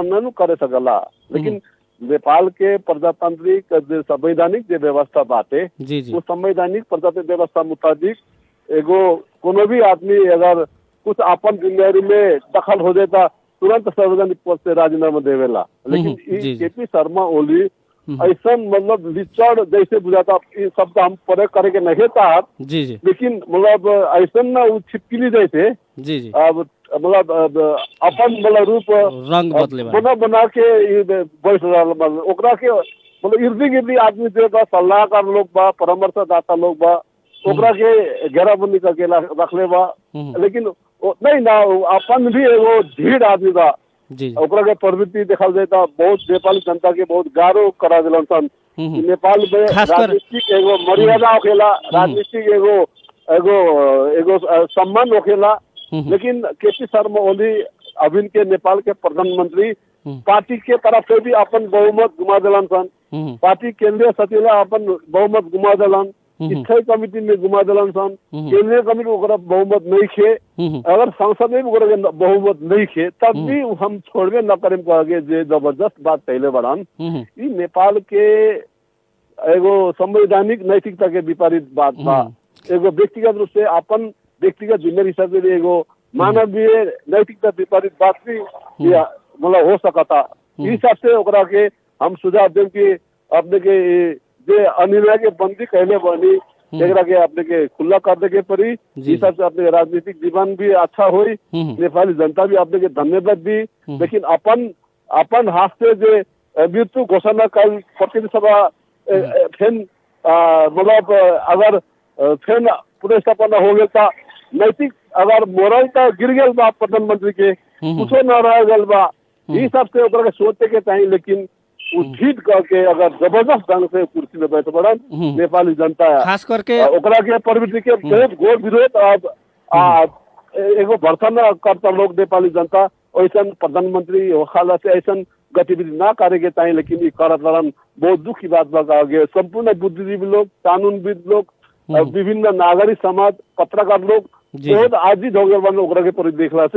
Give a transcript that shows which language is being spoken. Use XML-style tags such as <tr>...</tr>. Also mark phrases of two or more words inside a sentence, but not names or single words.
<bho>नहीं करे सकला, लेकिन नेपाल के प्रजातांत्रिक संवैधानिक जो व्यवस्था बाटे वो संवैधानिक प्रजातांत्रिक व्यवस्था मुताबिक एगो कोनो भी आदमी अगर कुछ अपन जिम्मेदारी में दखल हो जाता तुरंत सार्वजनिक पद से राजीनामा देवेला, लेकिन केपी शर्मा ओली ऐसा मतलब लिचड़ जैसे बुझाता ये शब्द हम प्रयोग करे के नहीं चाहत, लेकिन मतलब ऐसा ना वो छिपकली जैसे अब मतलब अपन मतलब रूप रंग बदले बना के बैठ रहा ओकरा के मतलब इर्दी गिर्दी आदमी जो बा सलाहकार लोग बा परामर्शदाता लोग बा ओकरा के घेराबंदी करके रखले बा, लेकिन नहीं ना अपन भी एगो ढीढ़ आदमी बा ओकरा के प्रवृत्ति देखल जाता बहुत नेपाली जनता के बहुत गारो करा दिलन सन। नेपाल में राजनीतिक एगो मर्यादा होखेला, राजनीतिक एगो एगो एगो सम्मान होखेला, लेकिन केपी शर्मा ओली अभी के नेपाल के प्रधानमंत्री पार्टी के तरफ से भी अपन बहुमत गुमा दिलन सन, पार्टी केंद्रीय सचिवालय अपन बहुमत गुमा दिलन, स्थायी कमिटी में गुमा दिलन सन, केंद्रीय कमिटी ओकरा बहुमत नहीं खे, अगर संसद में भी ओकरा बहुमत नहीं खे तब भी हम छोड़बे न करें कहे जे जबरदस्त बात पहले बढ़ान ई नेपाल के एगो संवैधानिक नैतिकता के विपरीत बात बा, एगो व्यक्तिगत रूप से अपन व्यक्तिगत जिम्मेदारी हिसाब से एगो मानवीय नैतिकता विपरीत बात भी मतलब हो सकता, इस हिसाब से ओकरा के हम सुझाव दें कि अपने के जे अनिर्णय के बंदी कहले बनी एकरा के अपने के खुला कर दे के पड़ी। इस हिसाब से अपने राजनीतिक जीवन भी अच्छा हुई, नेपाली जनता भी अपने के धन्यवाद दी। लेकिन अपन हाथ से जो मृत्यु घोषणा कल प्रतिनिधि सभा फेन मतलब अगर फेन पुनर्स्थापना हो गया नैतिक अगर मोरल तो गिर गया बा प्रधानमंत्री के कुछ न रह गया बा। इस हिसाब से ओकरा के सोचे के चाहिए। लेकिन उचित करके अगर जबरदस्त ढंग से कुर्सी में बैठ पड़न नेपाली जनता खास करके ओकरा के प्रवृत्ति के बहुत घोर विरोध अब एगो भर्सन करता लोग नेपाली जनता ऐसा प्रधानमंत्री होखाला से ऐसा गतिविधि ना करे के चाहिए। लेकिन ये करत रहन बहुत दुख की बात बा। संपूर्ण बुद्धिजीवी लोग, कानूनविद लोग, विभिन्न नागरिक समाज, पत्रकार लोग बहुत आजिज हो गए बन ओकरा के पर देखला से।</bho>